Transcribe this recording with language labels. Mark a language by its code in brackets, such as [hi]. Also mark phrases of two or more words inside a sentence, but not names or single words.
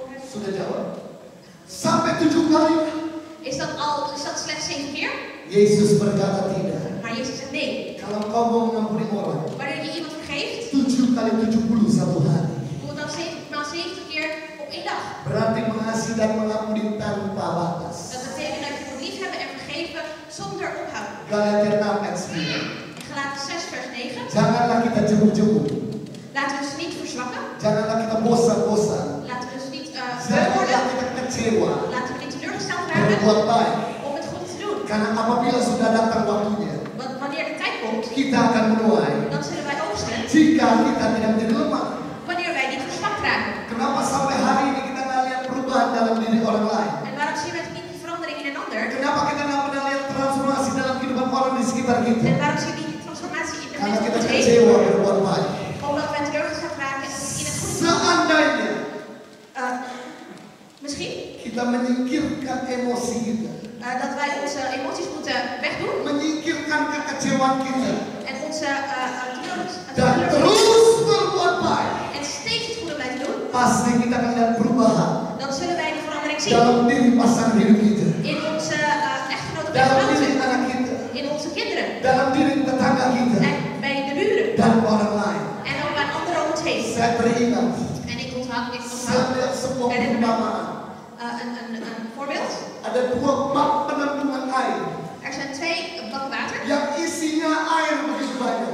[id] Sudah jawab? Sampai 7 kali? [nl] Is dat slechts 7 keer? [id] Yesus berkata tidak. [nl] Maar Jezus zegt nee. [id] Kalau kau mau mengampuni orang, [nl] Wanneer je iemand vergeeft, [id] 7 kali 70 satu hari. [nl] doe het dan 7 keer op 1 dag. [id] Berarti mengasihi dan mengampuni tanpa batas. [nl] Dat betekent dat je moet liefhebben en vergeven zonder ophouden. [id] Galatia 6 ayat 9. [nl] In Galaten 6 vers 9. [id] Janganlah kita jemu-jemu. [nl] Laten we dus niet verzwakken. [id] Janganlah kita bosan-bosan. [nl] Laten we dus niet [id] Janganlah [nl] worden. [id] kita kecewa. [nl] Laten we niet teleurgesteld raken [id] Berbuat baik. [nl] om het goed te doen. [id] Karena apabila sudah datang waktunya, [nl] Want wanneer de tijd komt, [id] kita akan menuai. [nl] dan zullen wij oogsten. [id] Jika kita tidak menjadi lemah. [nl] Wanneer wij niet verzwakt raken. [id] Kenapa sampai hari ini kita nggak lihat perubahan dalam diri orang lain? [nl] En waarom zien we niet die verandering in een ander? [id] Kenapa kita nggak pernah lihat transformasi dalam kehidupan orang di sekitar kita? [nl] En waarom zien we niet die transformatie in de [id] Karena [nl] mensen [id] kita [nl] om ons heen? [id] kecewa berbuat baik. [nl] Omdat wij teleurgesteld raken in het goede. [id] Seandainya [nl] Misschien [id] kita menyingkirkan emosi kita, [nl] dat wij onze emoties moeten wegdoen [id] menyingkirkan kekecewaan kita, [nl] en onze [id] dan terus berbuat baik, [nl] en steeds het goede blijven doen, [id] pasti kita akan lihat perubahan [nl] dan zullen wij de verandering zien [id] dalam diri pasangan hidup kita, [nl] in onze echtgenoten, [id] dalam diri [nl] echtgenoten, [id] anak kita, [nl] in onze kinderen [id] dalam diri tetangga kita, [nl] en bij de buren [id] dan orang lain. [nl] en ook bij anderen om ons heen. [id] Saya teringat, [nl] En ik onthoud [id] saya melihat sebuah perumpamaan. [nl] een voorbeeld. [id] Ada 2 bak penampungan air [nl] Er zijn 2 bakken water [id] yang isinya air begitu banyak.